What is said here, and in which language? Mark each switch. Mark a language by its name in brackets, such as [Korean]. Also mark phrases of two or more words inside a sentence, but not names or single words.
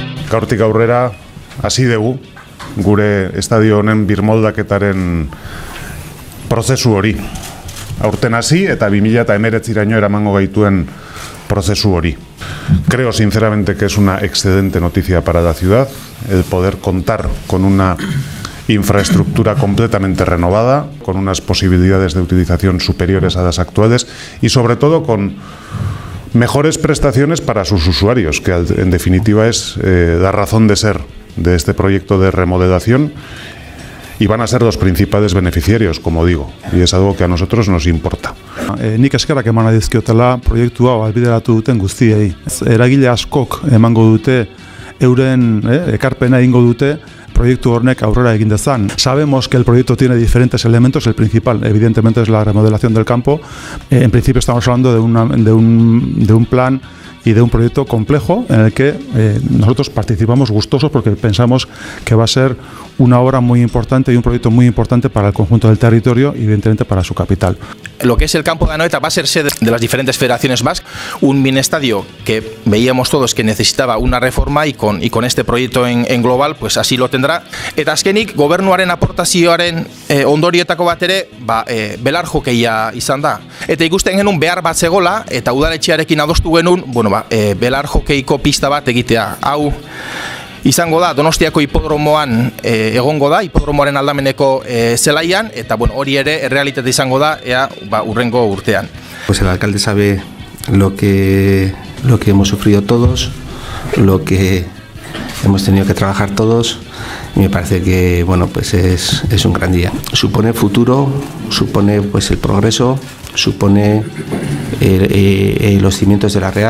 [Basque] gaurtik aurrera hasi dugu gure estadio honen birmoldaketaren prozesu hori. Aurten hasi eta 2019 eramango gaituen prozesu hori. [Spanish] Creo sinceramente que es una excelente noticia para la ciudad el poder contar con una infraestructura completamente renovada, con unas posibilidades de utilización superiores a las actuales y sobre todo con mejores prestaciones para sus usuarios, que en definitiva es la razón de ser de este proyecto de remodelación y van a ser los principales beneficiarios, como digo, y es algo que a nosotros nos importa. [Basque] Nik eskerrak eman dizkiotela proiektu hau ahalbideratu duten guztiei. Eragile askok emango dute euren ekarpena egingo dute proyecto honek aurrera egin dezan. [Spanish] Sabemos que el proyecto tiene diferentes elementos, el principal evidentemente es la remodelación del campo. En principio estamos hablando de un plan y de un proyecto complejo en el que nosotros participamos gustosos porque pensamos que va a ser una obra muy importante y un proyecto muy importante para el conjunto del territorio y evidentemente para su capital. Lo que es el campo de Anoeta va a ser sede de las diferentes federaciones vascas, un mini estadio que veíamos todos que necesitaba una reforma y con este proyecto en global pues así lo tendrá. [Basque] Eta azkenik gobernuaren aportazioaren ondorioetako bat ere belar jokeia izan da. Eta ikusten genuen behar bat zegola eta udaletxearekin adostu genuen, belar jokeiko pista bat egitea. Hau izango da Donostiako hipodromoan egongo da, hipodromoaren aldameneko zelaian, eta hori ere errealitate izango da hurrengo urtean. [Spanish] Pues el alcalde sabe lo que hemos sufrido todos, lo que hemos tenido que trabajar todos, y me parece que pues es un gran día. Supone futuro, supone pues el progreso, supone los cimientos de la Real.